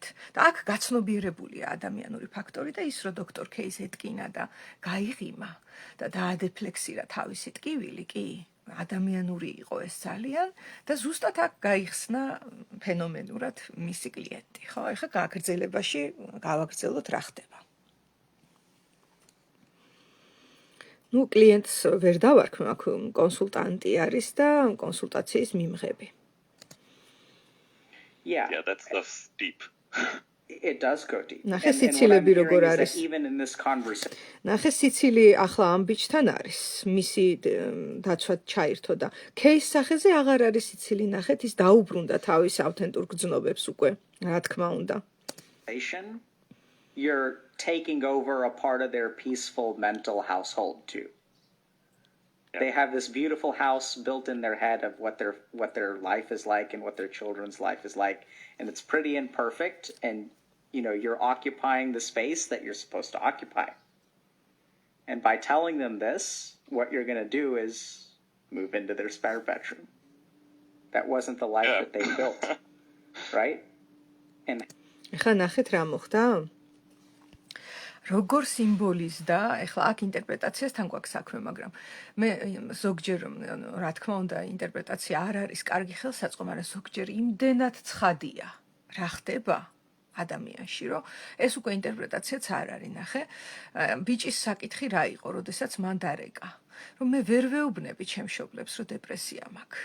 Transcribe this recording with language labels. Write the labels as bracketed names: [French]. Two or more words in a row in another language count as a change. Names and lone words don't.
[Georgian] და აქ გაცნობიერებულია ადამიანური ფაქტორი და ის, რომ დოქტორ კეის ეტკინა და გაიღიმა და დაადეფლექსირა თავისი ტკივილი, კი, ადამიანური იყო ეს ძალიან და ზუსტად აქ გაიხსნა ფენომენურად მისი კლიენტი. ხო, ეხლა გაგრძელებაში გავაგრძელოთ რა ხდება. ნუ კლიენტს ვერ დავარქმ, აქ კონსულტანტი არის და კონსულტაციის მიმღები. [English] Yeah, that stuff's deep. It does go deep. [Georgian] ნახე [English] And what I'm [Georgian] სიცილები როგორ [English] hearing is [Georgian] არის. [English] that even in this conversation, [Georgian] ნახე სიცილი ახლა ამ ბიჭთან არის, მისი დაცვად ჩაირთო და кейს სახეზე აღარ არის სიცილი, ნახეთ, ის დაუბრუნდა თავის ავთენტურ გრძნობებს უკვე, რა თქმა უნდა. [English] you're taking over a part of their peaceful mental household too. Yeah. They have this beautiful house built in their head of what their life is like and what their children's life is like, and it's pretty and perfect, and you're occupying the space that you're supposed to occupy. And by telling them this, what you're going to do is move into their spare bedroom. That wasn't the life that they built, right? And [Georgian] ეხლა ნახეთ რა მოხდა? როგორ სიმბოლიზდა, ეხლა აქ ინტერპრეტაციასთან გვაქვს საქმე, მაგრამ მე ზოგჯერ, რა თქმა უნდა, ინტერპრეტაცია არ არის კარგი ხელსაწყო, მაგრამ ზოგჯერ იმდენად ცხადია, რა ხდება ადამიანში, რომ ეს უკვე ინტერპრეტაციაც არ არის, ნახე, ბიჭის საკითხი რა იყო, როდესაც მან დარეკა, რომ მე ვერ ვეუბნები ჩემს მშობლებს, რომ დეპრესია მაქვს.